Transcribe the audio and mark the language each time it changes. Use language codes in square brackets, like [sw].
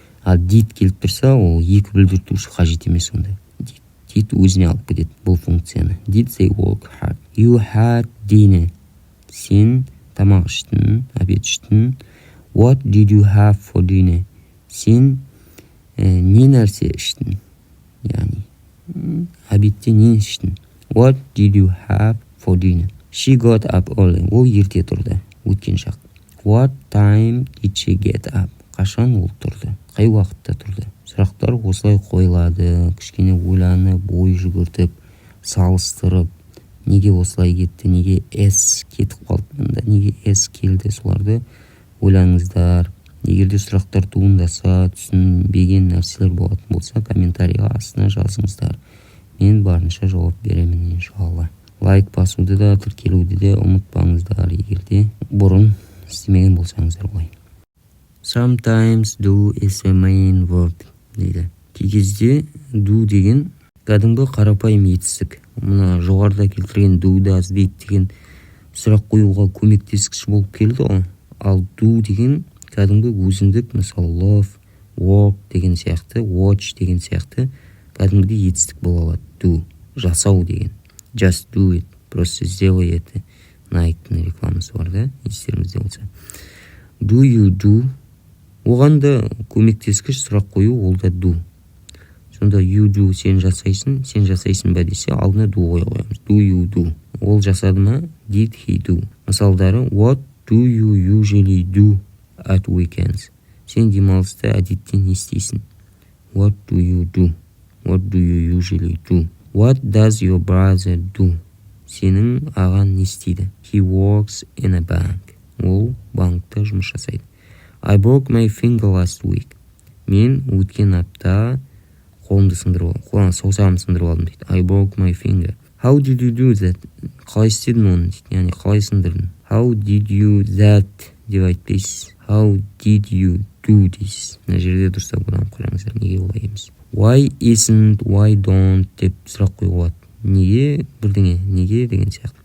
[kk] Ал did келіп тұрса, ол екі білдіртуші қажет емес онда. Did өзіне алып кетеді бұл функцияны. [en] Did they work hard? You had dinner. [kk] Сен тамақ іштің, обед іштің. [en] What did you have for dinner? [kk] Сен не нәрсе іштің? Яғни, обедте не іштің? [en] What did you have for dinner? She got up early. [kk] Ол ерте тұрды, өткен шақ. [en] What time did she get up? [kk] Қашан ол тұрды? Қай уақытта тұрды? Сұрақтар осылай қойылады, кішкене ойланып, ой жүгіртіп, салыстырып, неге осылай кетті, неге S кетіп қалды мұнда, неге S келді, соларды ойланыңыздар. Егерде сұрақтар туындаса, түсінбеген нәрселер болатын болса, комментарийға астына жазыңыздар. Мен барынша жауап беремін иншалла. Лайк басуды да, тіркелуді де ұмытпаңыздар, егерде бұрын істемеген болсаңыздар ғой. [en] Sometimes do is a main verb [kk] дейді. Кей кезде do деген кәдімгі қарапайым етістік. Мұна жоғарыда келтірген do, does, did деген сұрақ қоюға көмектескіш болып келді ғой. Ал do деген кәдімгі өзіндік, мысалы love, work деген сияқты, watch деген сияқты кәдімгі етістік бола алады. [en] Do, [kk] жасау деген. [en] Just do it, [ru] просто сделай это. [kk] Nike'ның рекламасы бар да, естеріңізде болса. [en] Do you do? [kk] Оған да көмектескіш сұрақ қою, ол да do. Сонда [en] you do, [kk] сен жасайсың ба десе, алдына do қоямыз. [en] Do you do? [kk] Ол жасады ма? [en] Did he do? Мысалдары, what do you usually do at weekends? [kk] Сен демалыста әдетте не істейсің? [en] What do you do? What do you usually do? What does your brother do? [kk] Сенің ағаң не істейді? [en] He works in a bank. [kk] Ол банкта жұмыс жасайды. [en] I broke my finger last week. [kk] Мен өткен апта саусағымды сындырып алдым дейді. [en] I broke my finger. How did you do that? [kk] Қалай істедің оны дейді. Яғни қалай сындырдың? [en] How did you that [kk] деп айтпайсыз. [en] How did you do this? [kk] Мына жерде дұрыстап одан қараңыздар. Неге олай емес? [en] Why isn't, why don't [kk] деп сұрақ қоюға болады. Неге бірдеңе, неге деген сияқты.